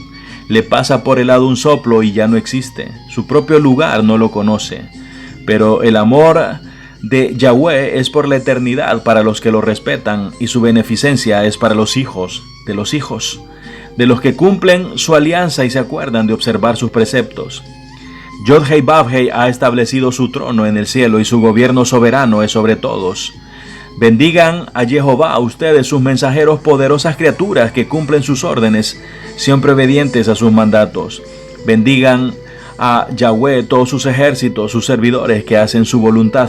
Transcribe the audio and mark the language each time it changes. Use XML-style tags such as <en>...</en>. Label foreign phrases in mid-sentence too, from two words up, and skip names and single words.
<es>Le pasa por el lado un soplo y ya no existe. Su propio lugar no lo conoce. Pero el amor de Yahweh es por la eternidad para los que lo respetan, y su beneficencia es para los hijos, de los que cumplen su alianza y se acuerdan de observar sus preceptos. Yod-Hei Vav-Hei ha establecido su trono en el cielo y su gobierno soberano es sobre todos. Bendigan a Jehová ustedes, sus mensajeros, poderosas criaturas que cumplen sus órdenes, siempre obedientes a sus mandatos. Bendigan a Yahweh todos sus ejércitos, sus servidores que hacen su voluntad.</es>